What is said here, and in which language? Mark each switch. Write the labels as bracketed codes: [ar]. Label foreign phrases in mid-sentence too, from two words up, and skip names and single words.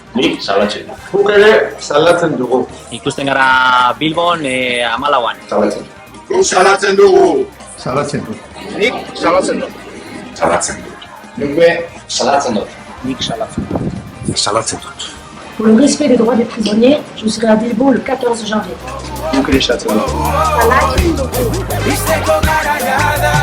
[eu] Nik salatzen dut. Guk ere salatzen dugu. Ikusten gara Bilbon 14an. Salatzen dut. Guk salatzen dugu. Salatzen dut. Nik salatzen dut. Salatzen dut. Nik Salatzen dut. nik salatzen dut. Salatzen dut. [fr] Pour le respect des droits des prisonniers, je serai à Bilbo le 14 janvier. [eu] Guk ere salatzen dut. Salatzen dut. Izteko garaia